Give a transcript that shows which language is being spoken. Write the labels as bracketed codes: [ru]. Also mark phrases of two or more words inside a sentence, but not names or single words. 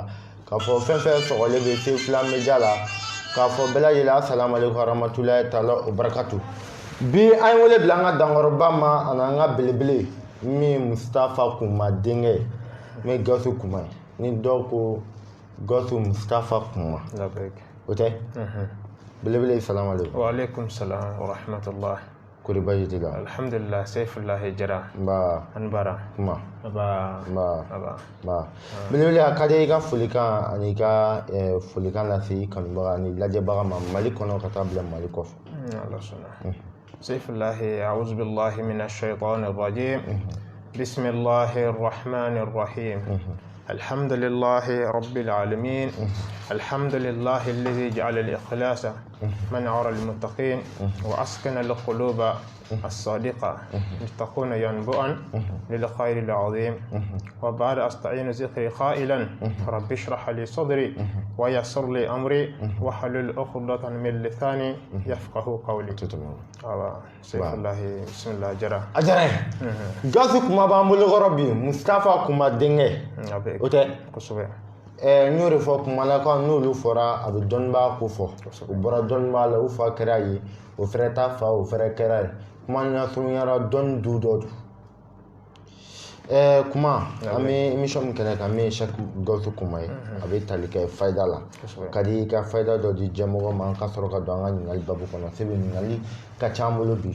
[bm] K'a fɔ fɛn fɛn sɔgɔlen bɛ Sefula Media la, k'a fɔ bɛɛ lajɛlen [ar] السلام عليكم ورحمة الله تعالى وبركاته. [bm] Bi an ye wele bila an ka dankɔrɔba ma ani an ka belebele min Mustafa Kuma denkɛ min Gawusu Kuma ye. Ni dɔw ko Gawusu Mustafa Kuma. O tɛ? Belebele [ar] سلام عليكم. وعليكم السلام ورحمة الله. [bm] Kori baji t'i la? Alhamdulillah, Saifullahi Jara. Nba. An bara. Kuma. Nba. Belebele a ka di i ka folikan ani i ka folikan lase kanubaga ani lajɛbaga ma Mali kɔnɔ ka taa bila Mali kɔfɛ. Allah sɔnna. Saifullahi, [ar] أعوذ بالله من الشيطان الرجيم. بسم الله الرحمن الرحيم. الحمد لله رب العالمين الحمد لله الذي جعل الإخلاص منعر المتقين وأسكن القلوب الصادقة لتكون ينبوءا للخير العظيم وبعد أستعين ذكري قائلا رب اشرح لي صدري ويسر لي أمري واحلل عقدة من لساني يفقه قولي. سيف الله بسم الله جرى [bm] أجرى Gawusu Kuma b'an bolo kɔrɔ bi Mustafa Kuma denkɛ o tɛ n y'o de fɔ kumalakaw n'olu fɔra a bɛ dɔnnibaa ko fɔ u bɔra dɔnnibaa la u fa kɛra ye o fɛnɛ ta fa o fɛnɛ kɛra ye kuma ɲɛsurunyara dɔnni du dɔ do kuma an bɛ émission min kɛnɛ kan min ye Cheikh Gawusu Kuma ye a bɛ tali kɛ fayida la ka di i ka fayida dɔ di jɛmɔgɔ ma an ka sɔrɔ ka don an ka ɲininkali babu kɔnɔ sebi ɲininkali ka ca an bolo bi.